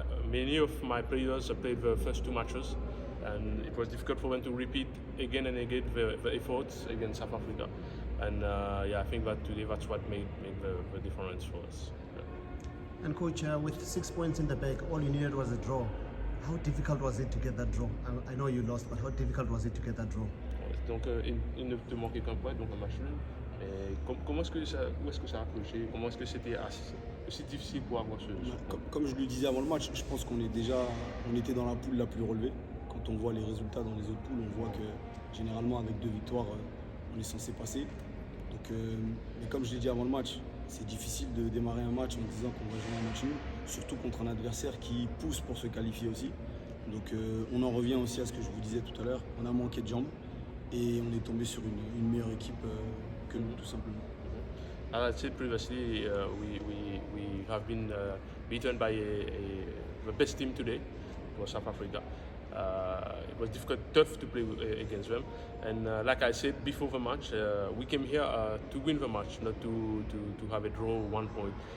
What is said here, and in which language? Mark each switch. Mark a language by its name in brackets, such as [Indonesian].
[English] Many of my players played the first 2 matches, and it was difficult for them to repeat again and again the efforts against South Africa. And I think that today that's what made the difference for us. Yeah. And Coach, with 6 points in the bag, all you needed was a draw. How difficult was it to get that draw? I know you lost, but how difficult was it to get that draw? [French] Donc il ne te manquait qu'un point, donc un match nul. Où est-ce que ça a accroché? Comment est-ce que c'était aussi difficile pour avoir ce comme je le disais avant le match, je pense qu'on était dans la poule la plus relevée. Quand on voit les résultats dans les autres poules, on voit que généralement avec 2 victoires, on est censé passer. Donc, mais comme je l'ai dit avant le match, c'est difficile de démarrer un match en disant qu'on va jouer un match nul, surtout contre un adversaire qui pousse pour se qualifier aussi. Donc on en revient aussi à ce que je vous disais tout à l'heure, on a manqué de jambes et on est tombé sur une meilleure équipe que nous, tout simplement. [English] As I said previously, we have been beaten by the best team today. It was South Africa. It was tough to play against them. And like I said before the match, we came here to win the match, not to have a draw 1 point.